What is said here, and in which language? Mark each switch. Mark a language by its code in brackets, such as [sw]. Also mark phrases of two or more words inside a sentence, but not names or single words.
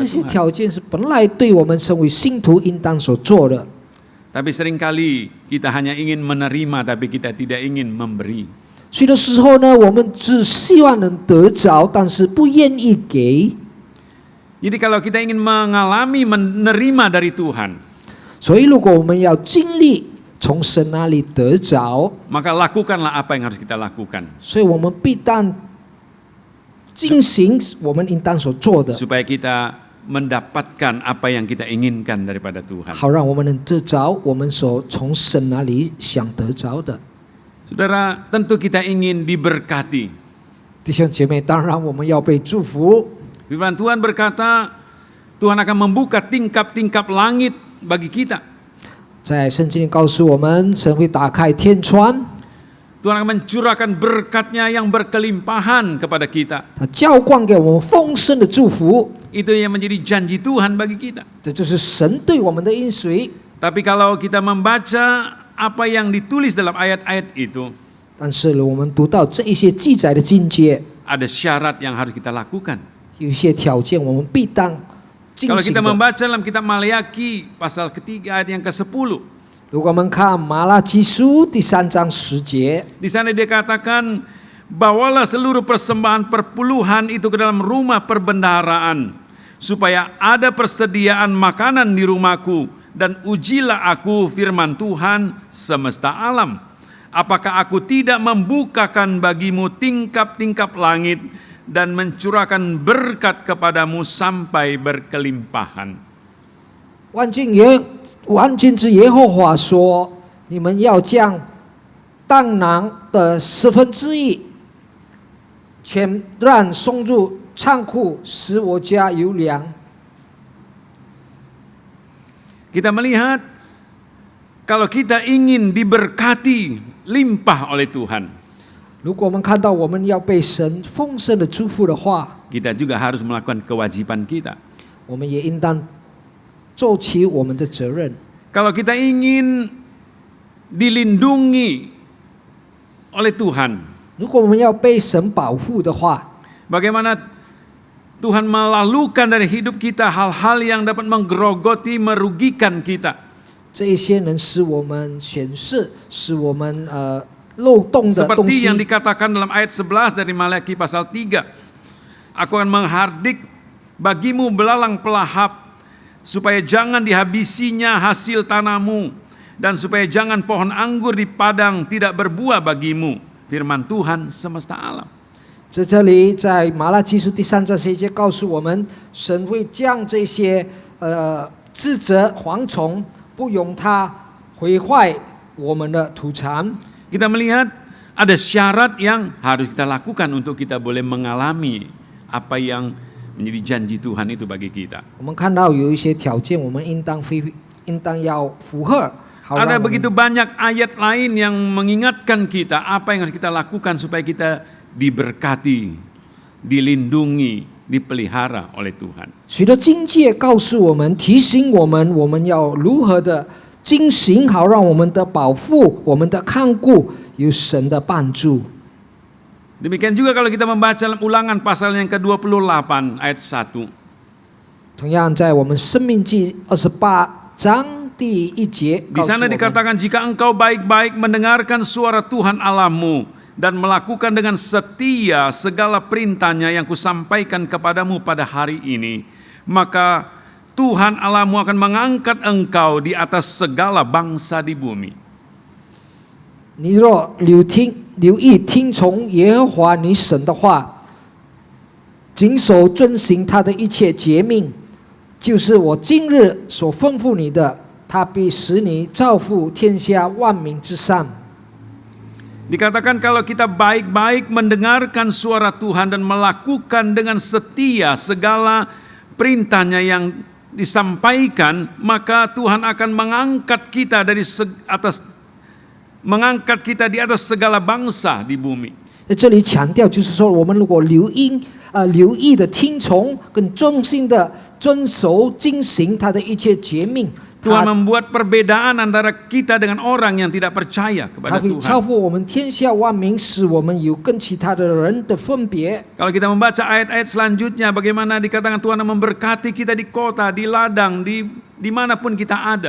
[zh] 这些 [id] Tuhan. [zh] 条件是本来对我们身为信徒应当所做的。 [id] Tapi seringkali kita hanya ingin menerima, tapi kita tidak ingin memberi. [zh] 许多时候呢，我们只希望能得着，但是不愿意给。 [id] Jadi kalau kita ingin mengalami menerima dari Tuhan, [zh] 所以，如果我们要经历从神那里得着， [id] maka lakukanlah apa yang harus kita lakukan [zh] 所以我们必当进行我们应当所做的， [id] supaya kita mendapatkan apa yang kita inginkan daripada Tuhan. [zh] 好让我们能得着我们所从神那里想得着的。 [id] Saudara, tentu kita ingin diberkati. [zh] 弟兄姐妹，当然我们要被祝福。 [id] Firman Tuhan berkata, Tuhan akan membuka tingkap-tingkap langit bagi kita. [zh] 在圣经里告诉我们，神会打开天窗， [id] Tuhan akan mencurahkan berkat-Nya yang berkelimpahan kepada kita. [zh] 他浇灌给我们丰盛的祝福， [id] Itu yang menjadi janji Tuhan bagi kita. [zh] 这就是神对我们的应许。 [id] Tapi kalau kita membaca apa yang ditulis dalam ayat-ayat itu, [zh] 但是我们读到这一些记载的经节， [id] ada syarat yang harus kita lakukan. [zh] 有一些条件我们必当进 [id] Kalau [zh] 行 [id] kita [zh] 的。 [id] membaca dalam kitab Maleakhi pasal ketiga ayat yang ke-10, [zh] 如果我们看马拉基书第3章10节， [id] di sana dia katakan, bawalah seluruh persembahan perpuluhan itu ke dalam rumah perbendaharaan, supaya ada persediaan makanan di rumahku, dan ujilah aku firman Tuhan semesta alam. Apakah aku tidak membukakan bagimu tingkap-tingkap langit dan mencurahkan berkat kepadamu sampai berkelimpahan. [zh] 万军之耶和华说：“你们要将当囊的1/10，全然送入仓库，使我家有粮。” [id] Kita melihat kalau kita ingin diberkati limpah oleh Tuhan, [zh] 如果我们看到我们要被神丰盛的祝福的话， [id] kita juga harus melakukan kewajiban kita. [zh] 我们也应当做起我们的责任。 [id] Kalau kita ingin dilindungi oleh Tuhan, [zh] 如果我们要被神保护的话， [id] bagaimana Tuhan melalukan dari hidup kita hal-hal yang dapat menggerogoti, merugikan kita. [zh] 这一些能使我们显示，使我们漏洞的东 [id] Seperti [zh] 西 [id] yang，dikatakan dalam ayat 11 dari Maleakhi pasal 3. Aku akan menghardik bagimu belalang pelahap, supaya jangan dihabisinya hasil tanahmu, dan supaya jangan pohon anggur di padang tidak berbuah bagimu. Firman Tuhan semesta alam. [zh] 在这里，在马拉基书第3章11节告诉我们，神会将这些自责蝗虫，不容它毁坏我们的土产。 [id] Kita melihat ada syarat yang harus kita lakukan untuk kita boleh mengalami apa yang menjadi janji Tuhan itu bagi kita. [zh] 我们看到有一些条件，我们应当要符合。好让 [id] Ada [zh] 我们 [id] begitu banyak ayat lain yang mengingatkan kita apa yang harus kita lakukan supaya kita diberkati, dilindungi, dipelihara oleh Tuhan. [zh] 许多经诫告诉我们，提醒我们，我们要如何的进行，好让我们的保护、我们的看顾有神的帮助。 [id] Demikian juga kalau kita membaca dalam Ulangan pasal yang ke-28 ayat 1. [zh] 同样，在我们生命记28章第1节， [id] Di [zh] 告诉我 [id] sana [zh] 们 [id] dikatakan, jika engkau baik-baik mendengarkan suara Tuhan Allahmu dan melakukan dengan setia segala perintahnya yang kusampaikan kepadamu pada hari ini, maka Tuhan Allahmu akan mengangkat engkau di atas segala bangsa di bumi. [zh] 你若留意听从耶和华你神的话，谨守遵行他的一切诫命，就是我今日所吩咐你的，他必使你造福天下万民之上。 [id] Dikatakan kalau kita baik-baik mendengarkan suara Tuhan dan melakukan dengan setia segala perintahnya yang disampaikan, maka Tuhan akan mengangkat kita mengangkat kita di atas segala bangsa di bumi. [zh] 在这里强调就是说，我们如果留意的听从跟忠心的遵守遵行他的一切诫命， [id] Tuhan membuat perbedaan antara kita dengan orang yang tidak percaya [zh] 他 [id] kepada [zh] 会超 [id] Tuhan. [zh] 乎我们天下万民，使我们有跟其他的人的分别。 [id] Kalau kita membaca ayat-ayat selanjutnya, bagaimana dikatakan Tuhan memberkati kita di kota, di ladang, dimanapun kita ada.